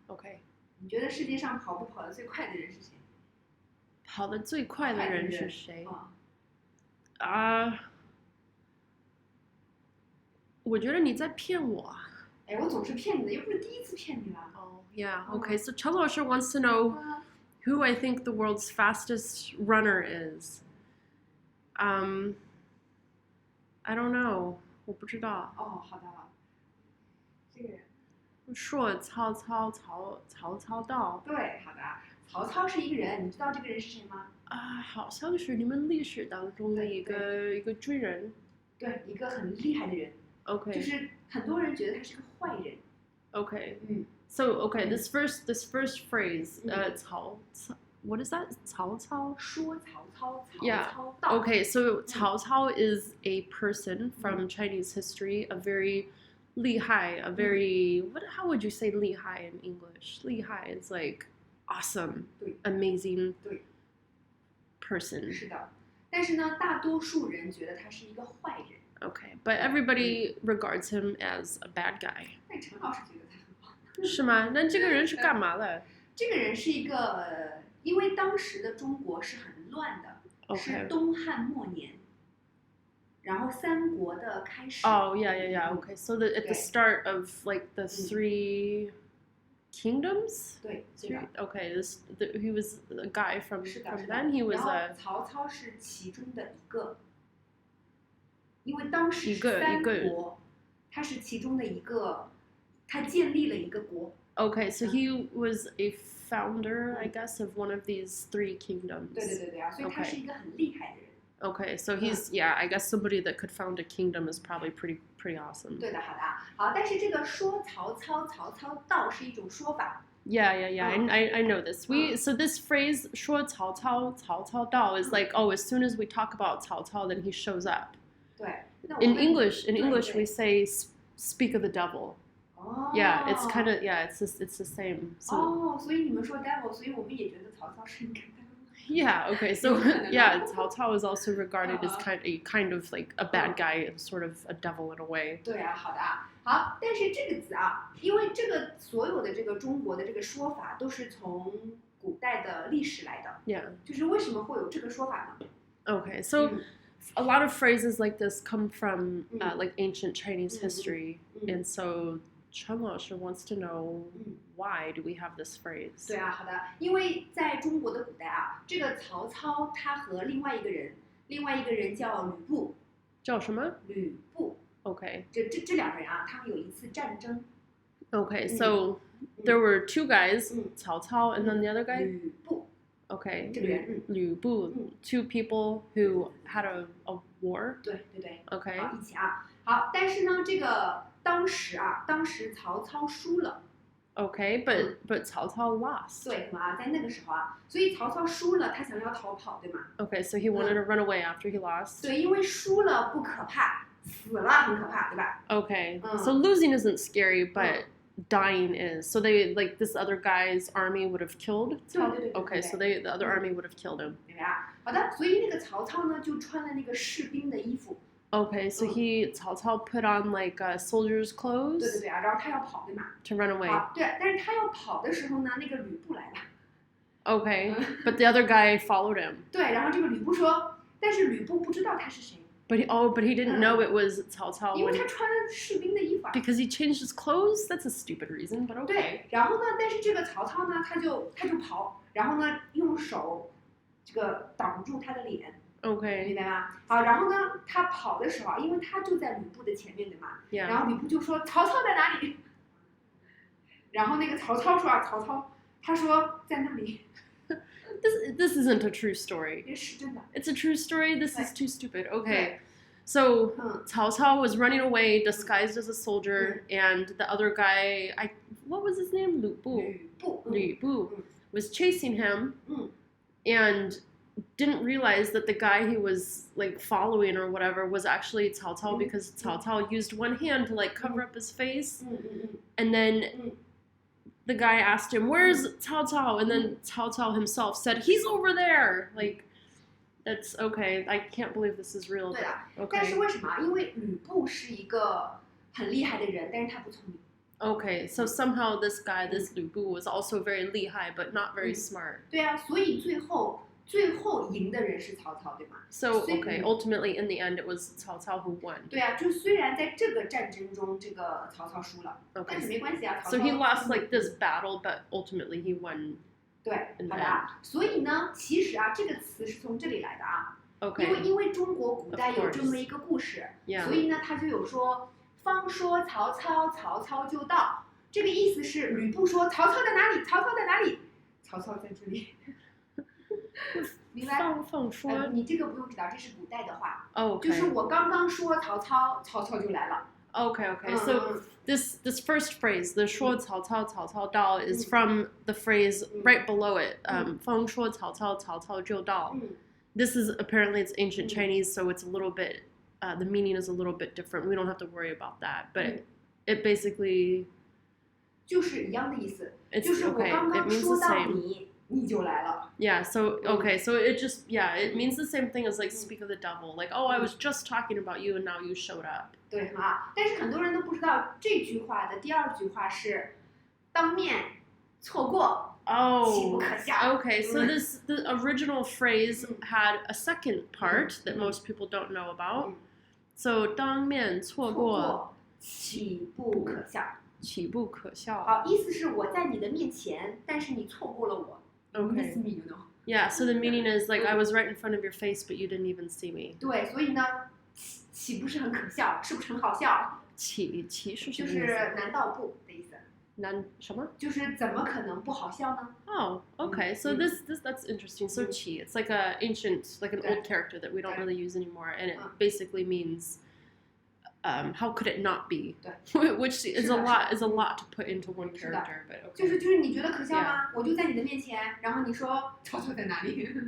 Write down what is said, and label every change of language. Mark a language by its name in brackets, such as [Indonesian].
[English] OK， [Chinese] 你觉得世界上跑步跑得最快的人是谁？跑得最快的人是谁？我觉得你在骗我。哎，我总是骗你的，又不是第一次骗你了。 [English] Oh yeah. Okay. So Chen Laoshi wants to know who I think the world's fastest runner is. I don't know. [Chinese] 我不知道。哦，好的。这个人。说曹操到。对，好的。曹操是一个人，你知道这个人是谁吗？好像是你们历史当中的一个军人。对，一个很厉害的人。 [English] Okay. [Chinese] 就是很多人觉得他是个坏人。 [English] Okay. So this first phrase, what is that? [Chinese] 曹操? 说曹操, [English] Yeah. [Chinese] 曹操到. [English] Okay, so 曹操 is a person from Chinese history, a very 厉害, a very how would you say 厉害 in English? 厉害 is like awesome, amazing person. [Chinese] 是的，但是呢，大多数人觉得他是一个坏人。 [English] Okay, but everybody regards him as a bad guy. [Chinese] 但陈老师觉得他很棒。是吗？那这个人是干嘛的？这个人是一个，因为当时的中国是很乱的，是东汉末年，然后三国的开始。 [English] Oh yeah. Okay, so at the start of like the three kingdoms. [Chinese] 对。 [English] Okay, he was a guy from then. He was [Chinese] 然后曹操是其中的一个。因为当时三国，他是其中的一个，他建立了一个国。 [English] Okay, so he was a founder, I guess, of one of these three kingdoms. [Chinese] 对啊，所以他是一个很厉害的人。 [English] Okay, so he's I guess somebody that could found a kingdom is probably pretty awesome. [Chinese] 对的，好，但是这个说曹操到是一种说法。 [English] Yeah. I know this. So this phrase [Chinese] 说曹操到 [English] is like as soon as we talk about 曹操, then he shows up. In English, we say speak of the devil. Yeah, it's kind of it's the same. [Chinese] So, 所以你们说 devil, 所以我们也觉得曹操是一个 devil. [English] Yeah. Okay. So 曹操 is also regarded as kind of like a bad guy, sort of a devil in a way. [Chinese] 对啊，好，但是这个词啊，因为这个所有的这个中国的这个说法都是从古代的历史来的。 [English] Yeah. [Chinese] 就是为什么会有这个说法呢？ [English] Okay. So. A lot of phrases like this come from like ancient Chinese history, and so Chen Laoshi wants to know why do we have this phrase? [Chinese] 对啊，好的，因为在中国的古代啊，这个曹操他和另外一个人叫吕布。叫什么？吕布。 [English] Okay. [Chinese] 这两个人啊，他们有一次战争。 [English] Okay, so there were two guys, 曹操 and then the other guy? [Chinese] 吕布。 [English] Okay, 吕布, two people who had a war. [Chinese] 对。 [English] Okay. [Chinese] 好，一起啊，好，但是呢，这个当时曹操输了。 [English] Okay, but 曹操 lost. [Chinese] 对嘛，在那个时候啊，所以曹操输了，他想要逃跑，对吗？ [English] Okay, so he wanted to run away after he lost. [Chinese] 对，因为输了不可怕，死了很可怕，对吧？ [English] Okay, so losing isn't scary, but dying is. So they like this other guy's army would have killed. Okay, so the other army would have killed him. [Chinese] 对呀，好的，所以那个曹操呢就穿了那个士兵的衣服。 [English] Okay, so曹操 put on like soldier's clothes. [Chinese] 对啊，然后他要跑，对吗 [English] ？To run away. [Chinese] 好，对，但是他要跑的时候呢，那个吕布来了。 [English] Okay, but the other guy followed him. [Chinese] 对，然后这个吕布说，但是吕布不知道他是谁。 [English] But he didn't know it was 曹操。 [Chinese] 因为他穿了士兵的衣服啊。 [English] Because he changed his clothes? That's a stupid reason, but okay. [Chinese] 对，然后呢，但是这个曹操呢，他就跑，然后呢，用手这个挡住他的脸。 [English] Okay. [Chinese] 明白吗？好，然后呢，他跑的时候，因为他就在吕布的前面，对吗？ [English] Yeah. [Chinese] 然后吕布就说：“曹操在哪里？” 然后那个曹操说：“他说在那里。” [English] This isn't a true story. [Chinese] 是真的。 [English] It's a true story. This is too stupid. Okay. So Cao Cao was running away disguised as a soldier, and the other guy, what was his name? Lü Bu was chasing him, and didn't realize that the guy he was like following or whatever was actually Cao Cao, because Cao Cao used one hand to like cover up his face, and then the guy asked him, "Where's Cao Cao?" And then Cao Cao himself said, "He's over there." Like, That's okay. I can't believe this is real. [Chinese] 对的， [English] Okay. [Chinese] 但是为什么？因为吕布是一个很厉害的人，但是他不聪明。 [English] Okay, so somehow this guy, this Lu Bu, was also very 厉害, but not very smart. [Chinese] 对啊，所以最后赢的人是曹操，对吗？ [English] So okay, ultimately in the end, it was Cao Cao who won. [Chinese] 对啊，就虽然在这个战争中，这个曹操输了， 但是没关系啊。曹操 [English] So he lost like this battle, but ultimately he won. [Chinese] 对，好的啊。所以呢，其实啊，这个词是从这里来的啊。 [English] Okay. [Chinese] 因为中国古代有这么一个故事，所以呢，他就有说。方说曹操，曹操就到。这个意思是吕布说曹操在哪里？曹操在哪里？曹操在这里。明白？放说。你这个不用知道，这是古代的话。 [English] Okay. [Chinese] 就是我刚刚说曹操，曹操就来了。 [English] Okay. So this first phrase, the [Chinese] 说曹操，曹操到, [English] is from the phrase right below it. [Chinese] 方说曹操，曹操就到. [English] This is apparently it's ancient Chinese, so it's a little bit. The meaning is a little bit different. We don't have to worry about that, but it basically [Chinese] 就是一样的意思，就是我刚刚说到你就来了。 [English] Yeah, so okay, so it just it means the same thing as like speak of the devil, like oh I was just talking about you and now you showed up. [Chinese] 对啊，但是很多人都不知道这句话的第二句话是当面错过。 [English] Oh, okay. So the original phrase had a second part that most people don't know about. So [Chinese] 当面错过，岂不可笑？岂不可笑？好，意思是我在你的面前，但是你错过了我。 [English] Okay. Miss me, you know. Yeah. So the meaning is like I was right in front of your face, but you didn't even see me. [Chinese] 对，所以呢，岂不是很可笑？是不是很好笑？岂是什么意思？就是难道不的意思。难什么？就是怎么可能不好笑呢？ [English] Oh, okay. So that's interesting. So qi, it's like an old character that we don't really use anymore, and it basically means how could it not be? Which is a lot to put into one character, but okay. [Chinese] 就是你觉得可笑吗？我就在你的面前，然后你说曹操在哪里？